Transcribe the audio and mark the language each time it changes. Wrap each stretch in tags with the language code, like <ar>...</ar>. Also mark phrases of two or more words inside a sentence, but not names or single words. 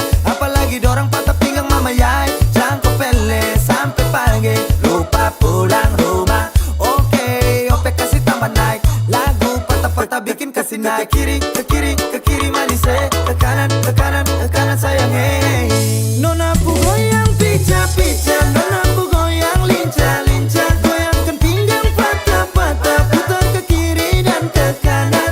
<abs>Apalagi dorang patah pinggang mama yai, jangkau pele sampai pagi, lupa pulang rumah.</abs> <id>Oke, ope kasih tambah naik, lagu patah-patah bikin kasih naik. Ke kiri manis ke kanan sayang hey. Nona ku goyang pica-pica, nona ku goyang lincah-lincah, goyangkan pinggang patah-patah, putar ke kiri dan ke kanan.</id>